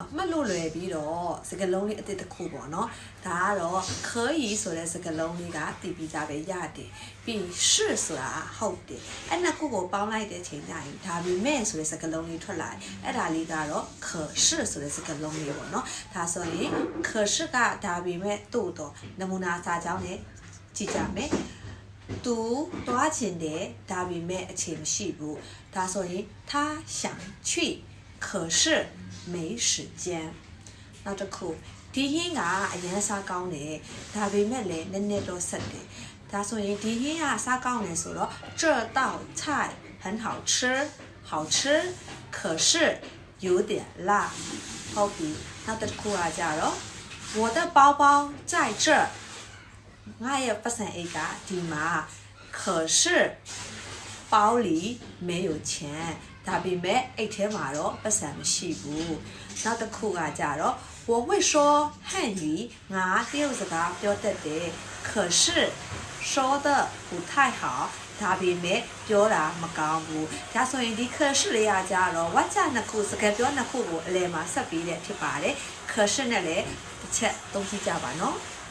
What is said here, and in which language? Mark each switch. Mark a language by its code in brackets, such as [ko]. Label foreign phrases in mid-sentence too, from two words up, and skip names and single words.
[my] မလို့လွယ်ပြီးတော့စကားလုံးလေးအတစ်တစ်ခုပေါ့နော်ဒါကတော့可以ဆိုတဲ့စကားလုံးလေးကတည်ပြီးကြပဲရတယ်ပြီး是ဆိုတာဟုတ်တယ်အဲ့နှစ်ခုကိုပေါင်းလိုက်တဲ့ချိန်ကျရင်ဒါပေမဲ့ဆိုတဲ့စကားလုံးလေးထွက်လာတယ်အဲ့ဒါလေးကတော့可是ဆိုတဲ့စကား လုံးလေးပေါ့နော်ဒါဆိုရင်可是ကဒါပေမဲ့တို့တော့နမူနာစာကြောင်းနဲ့ကြည့်ကြမယ်သူတွားချင်တယ်ဒါပေမဲ့အချိန်မရှိဘူးဒါဆိုရင် [zh] 他想去可是没时间 [my] နောက်တစ်ခုဒီဟင်းကအရန်စားကောင်းတယ်ဒါပေမဲ့လည်းနည်းနည်းတော့ဆက်တယ်ဒါဆိုရင်ဒီဟင်းကစားကောင်းတယ်ဆိုတော့ [zh] 这道菜很好吃好吃可是有点辣 [my] ဟုတ်ပြီနောက်တစ်ခုကကြတော့ [zh] 我的包包在这 [my] ငါရဲ့ပတ်စံအိတ်ကဒီမှာ [zh] 可是包里没有钱 [my] ဒါပေ မဲ့အိတ်ထဲမှာတော့ပတ်စံမရှိဘူးနောက်တစ်ခုကကြတော့ [zh] 我会说汉语 [my] ငါတရုတ်စကားပြောတတ်တယ် [zh] 可是说的不太好 [my] ဒါပေမဲ့ပြောတာမကောင်းဘူးဒါဆိုရင်ဒီ可是လေးကကြတော့ဝါကျနှစ်ခုစကားပြောနှစ်ခုကိုအလယ်မှာဆက်ပြီးတဲ့ဖြစ်ပါတယ်可是နဲ့လည်းတစ်ချက်သုံးကြည့်ကြပါနော်